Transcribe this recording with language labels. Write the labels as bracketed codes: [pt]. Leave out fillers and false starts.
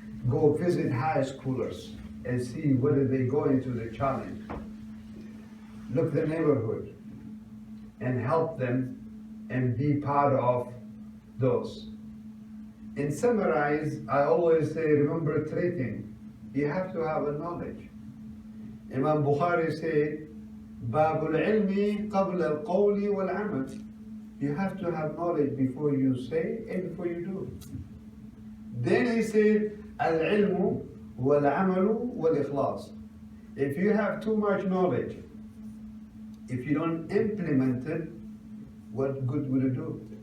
[en] Go visit high schoolers and see whether they go into the challenge. Look the neighborhood and help them and be part of those. In summarize, I always say, remember three things. You have to have a knowledge. Imam Bukhari said, [ar] باب العلم قبل القول والعمل. [en] You have to have knowledge before you say and before you do. Then he said, [ar] العلم والعمل والإخلاص. [en] If you have too much knowledge, if you don't implement it, what good will it do?